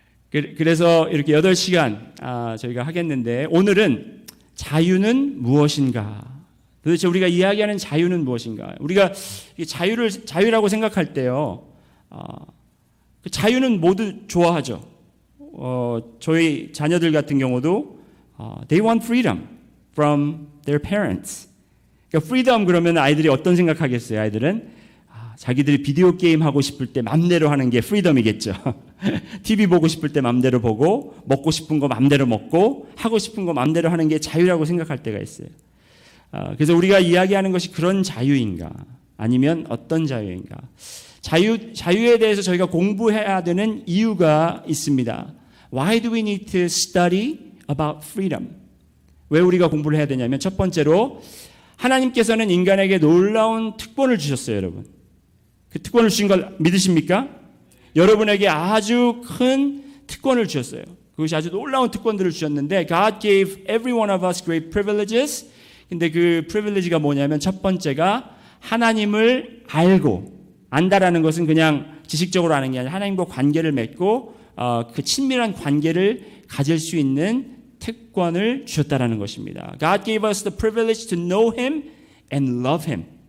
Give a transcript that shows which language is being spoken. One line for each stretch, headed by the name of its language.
Korean: 그래서 이렇게 8시간 저희가 하겠는데 오늘은 자유는 무엇인가? 도대체 우리가 이야기하는 자유는 무엇인가? 우리가 자유라고 생각할 때요, 그 자유는 모두 좋아하죠. 저희 자녀들 같은 경우도
English: they want freedom from their parents.
Korean: 그러니까 freedom 그러면 아이들이 어떤 생각하겠어요? 아이들은 자기들이 비디오 게임 하고 싶을 때 맘대로 하는 게 freedom이겠죠. TV 보고 싶을 때 맘대로 보고 먹고 싶은 거 맘대로 먹고 하고 싶은 거 맘대로 하는 게 자유라고 생각할 때가 있어요. 그래서 우리가 이야기하는 것이 그런 자유인가? 아니면 어떤 자유인가? 자유에 대해서 저희가 공부해야 되는 이유가 있습니다.
English: Why do we need to study about freedom?
Korean: 왜 우리가 공부를 해야 되냐면 첫 번째로 하나님께서는 인간에게 놀라운 특권을 주셨어요, 여러분. 그 특권을 주신 걸 믿으십니까? 여러분에게 아주 큰 특권을 주셨어요. 그것이 아주 놀라운 특권들을 주셨는데
English: God gave every one of us great privileges.
Korean: 근데 그 프리빌리지가 뭐냐면 첫 번째가 하나님을 안다라는 것은 그냥 지식적으로 아는 게 아니라 하나님과 관계를 맺고 그 친밀한 관계를 가질 수 있는 특권을 주셨다라는 것입니다.
English: God gave us the privilege to know Him and love Him.